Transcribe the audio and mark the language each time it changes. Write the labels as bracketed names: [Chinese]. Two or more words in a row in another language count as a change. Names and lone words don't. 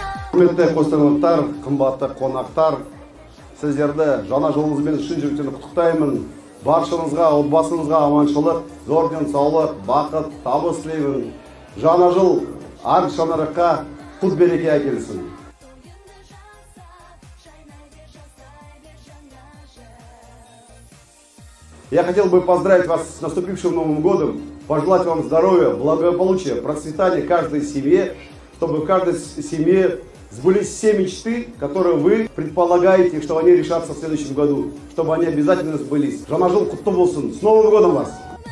[Kazakh] Құрметті қостанайлықтар, қымбатты қонақтар, сіздерді жаңа жылыңызбен шын жүректен құттықтаймын. Баршаңызға, отбасыңызға аманшылық, зор денсаулық, бақыт, табыс тілеймін. Жаңа жыл ар шаңыраққа құт береке әкелсін. [Russian] Я хотел бы поздравить вас с наступившим Новым годом, пожелать вам здоровья, благополучия, процветания каждой семье, чтобы в каждой семье сбылись все мечты, которые вы предполагаете, что они решатся в следующем году, чтобы они обязательно сбылись. [Kazakh] Жаңа жыл құтты болсын. [Russian] С Новым годом вас!